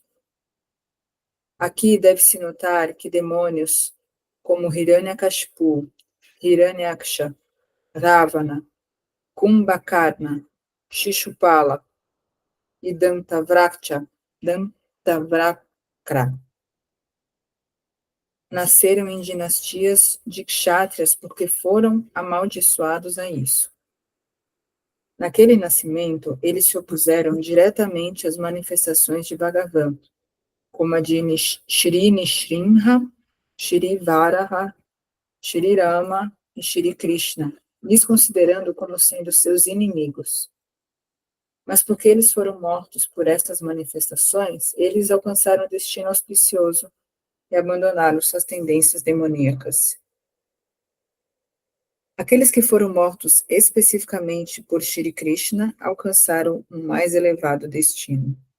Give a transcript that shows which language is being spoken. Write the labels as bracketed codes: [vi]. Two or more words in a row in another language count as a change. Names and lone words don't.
[pt] Aqui deve-se notar que demônios como Hiranyakashipu, Hiranyaksha, Ravana, Kumbhakarna, Shishupala e Dantavrakra nasceram em dinastias de kshatriyas porque foram amaldiçoados a isso. Naquele nascimento, eles se opuseram diretamente às manifestações de Bhagavan, como a de Shri Nrsimha, Shri Varaha, Shri Rama e Shri Krishna, lhes considerando como sendo seus inimigos. Mas porque eles foram mortos por estas manifestações, eles alcançaram o destino auspicioso e abandonaram suas tendências demoníacas. Aqueles que foram mortos especificamente por Shri Krishna alcançaram um mais elevado destino.